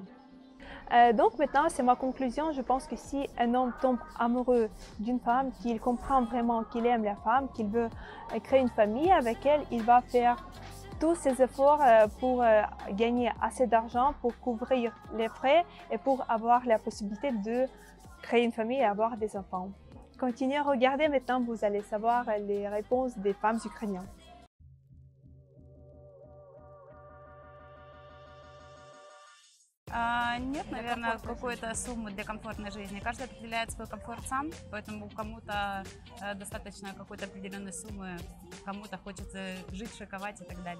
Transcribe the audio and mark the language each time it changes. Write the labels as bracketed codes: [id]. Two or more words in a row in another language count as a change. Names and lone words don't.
[fr] Donc maintenant, c'est ma conclusion. Je pense que si un homme tombe amoureux d'une femme, qu'il comprend vraiment qu'il aime la femme, qu'il veut créer une famille avec elle, il va faire tous ses efforts pour gagner assez d'argent, pour couvrir les frais et pour avoir la possibilité de créer une famille et avoir des enfants. Continuez à regarder, maintenant vous allez savoir les réponses des femmes ukrainiennes. [ru] Нет, наверное, какой-то суммы для комфортной жизни. Каждый определяет свой комфорт сам, поэтому кому-то достаточно какой-то определенной суммы, кому-то хочется жить, шиковать и так далее.